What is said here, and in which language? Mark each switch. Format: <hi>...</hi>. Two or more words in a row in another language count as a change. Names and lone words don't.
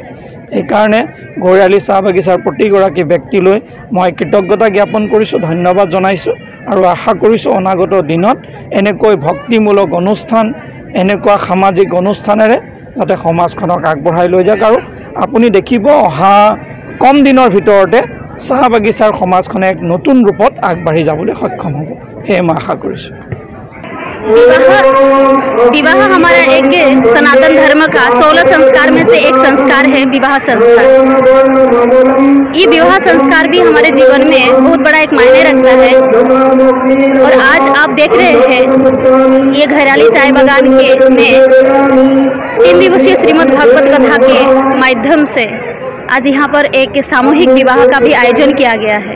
<as>এই কাৰণে ঘোৰালী চাহ বাগিচাৰ প্ৰতিগৰাকী ব্যক্তিলৈ মই কৃতজ্ঞতা জ্ঞাপন কৰিছো ধন্যবাদ জনাইছো আৰু আশা কৰিছো অনাগত দিনত এনেকৈ ভক্তিমূলক অনুষ্ঠান এনেকুৱা সামাজিক অনুষ্ঠানেৰে যাতে সমাজখনক আগবঢ়াই লৈ যাওক আৰু আপুনি দেখিব অহা কম দিনৰ ভিতৰতে চাহ বাগিচাৰ সমাজখনে এক নতুন ৰূপত আগবাঢ়ি যাবলৈ সক্ষম হ'ব এই মই আশা কৰিছো।</as> <hi>विवाह हमारा एक सनातन धर्म का 16 संस्कार में से एक संस्कार है विवाह संस्कार। ये विवाह संस्कार भी हमारे जीवन में बहुत बड़ा एक मायने रखता है और आज आप देख रहे हैं ये घोराली चाय बागान के में 3 दिवसीय श्रीमद् भागवत कथा के माध्यम से आज यहाँ पर एक सामूहिक विवाह का भी आयोजन किया गया है।</hi>